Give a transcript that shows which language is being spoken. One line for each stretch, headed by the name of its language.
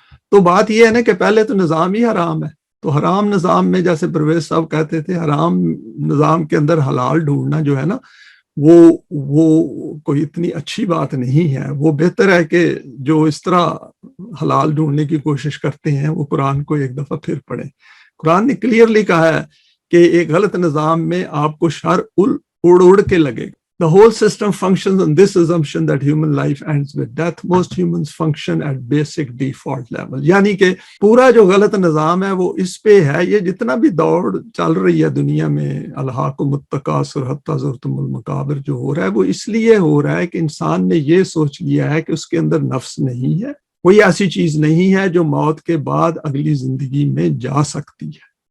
Urdu: تو بات یہ ہے نا کہ پہلے تو نظام ہی حرام ہے. تو حرام نظام میں جیسے پرویز صاحب کہتے تھے, حرام نظام کے اندر حلال ڈھونڈنا جو ہے نا وہ کوئی اتنی اچھی بات نہیں ہے. وہ بہتر ہے کہ جو اس طرح حلال ڈھونڈنے کی کوشش کرتے ہیں وہ قرآن کو ایک دفعہ پھر پڑھیں. قرآن نے کلیئرلی کہا ہے کہ ایک غلط نظام میں آپ کو شر اڑ کے لگے.
English: The whole system functions on this assumption that human life ends with death. Most humans function at basic default level.
Urdu: یعنی کہ پورا جو غلط نظام ہے وہ اس پہ ہے. یہ جتنا بھی دوڑ چل رہی ہے دنیا میں,
Arabic: الہاکم التکاثر حتی زرتم المقابر,
Urdu: جو ہو رہا ہے وہ اس لیے ہو رہا ہے کہ انسان نے یہ سوچ لیا ہے کہ اس کے اندر نفس نہیں ہے, کوئی ایسی چیز نہیں ہے جو موت کے بعد اگلی زندگی میں جا سکتی ہے.